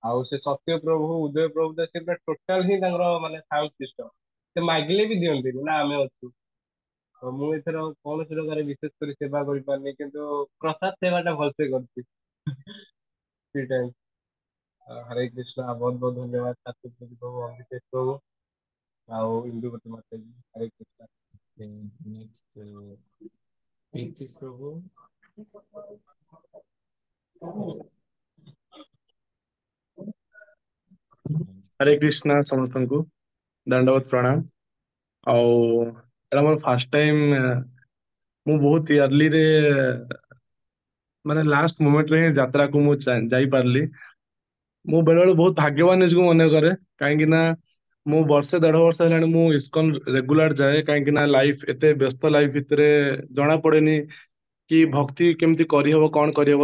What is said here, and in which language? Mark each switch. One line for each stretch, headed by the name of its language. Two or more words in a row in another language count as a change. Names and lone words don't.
Odia: ଆଉ ସେ ସତ୍ୟ ପ୍ରଭୁ ଉଦୟ ପ୍ରଭୁ ତ ସେ ପୁରା ଟୋଟାଲ ହିଁ ତାଙ୍କର ମାନେ ସାଉଣ୍ଡ ସିଷ୍ଟମ ସେ ମାଗିଲେ ବି ଦିଅନ୍ତିନି ନା ଆମେ ଅଛୁ। ତ ମୁଁ ଏଥର କୌଣସି ପ୍ରକାର ବିଶେଷ କରି ସେବା କରିପାରିନି କିନ୍ତୁ ପ୍ରସାଦ ସେବାଟା ଭଲସେ କରିଛି। ସେଇଟା ହିଁ। ହରେ କୃଷ୍ଣ ବହୁତ ବହୁତ ଧନ୍ୟବାଦ ଠାକୁର ପ୍ରଭୁ ଅଭିଷେକ ପ୍ରଭୁ ଆଉ ଇନ୍ଦୁମତୀ ମାତା
Hindi: जी हरे कृष्णा। नेक्स्ट प्रीतिश प्रभु। हरे कृष्णा समस्तଙ୍କୁ दंडवत प्रणाम।
Odia: ଆଉ ଏଇଟା ମୋର
English: first time.
Odia: ମୁଁ ବହୁତ ଇୟର୍ଲିରେ ମାନେ
English: last moment
Odia: ହିଁ ଯାତ୍ରାକୁ ମୁଁ ଯାଇପାରିଲି। ମୁଁ ବେଳେବେଳେ ବହୁତ ଭାଗ୍ୟବାନ ନିଜକୁ ମନେ କରେ, କାହିଁକି ନା ମୁଁ ବର୍ଷେ 1.5 ବର୍ଷ ହେଲାଣି ମୁଁ ଇସ୍କନ ରେଗୁଲାର ଯାଏ, କାହିଁକି ନା ଲାଇଫ ଏତେ ବ୍ୟସ୍ତ ଲାଇଫ ଭିତରେ ଜଣା ପଡେନି କି ଭକ୍ତି କେମିତି କରିହବ କଣ କରିହବ।